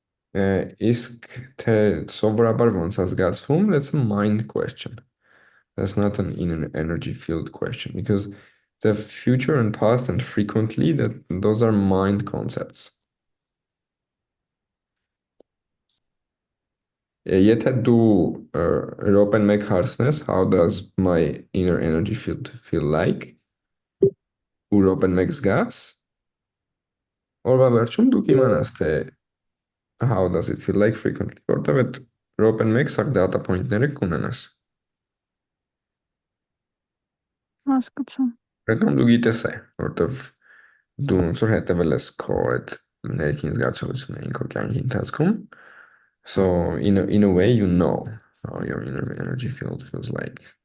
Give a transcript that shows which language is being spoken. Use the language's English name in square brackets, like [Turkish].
[Armenian] Իսկ թե սովորաբար ոնց է զգացվում, [English] that's a mind question. That's not an inner energy field question because the future and past and frequently that those are mind concepts. [Armenian] Եթե դու րոպեն մեկ հարցնես, [English] how does my inner energy field feel like? [Armenian] Ու րոպեն մեկ զգաս, օրվա վերջում դու կիմանաս թե [English] how does it feel like frequently, [Armenian] որտեղ այդ րոպեն մեկ սա data point-ները կունենաս։ Հասկացա։ Հետո դու գիտես է, որտեղ դու ոնց որ հետևել ես քո այդ ներքին զգացողություններին քո կյանքի ընթացքում, [English] so in a way you know how your inner energy field feels like.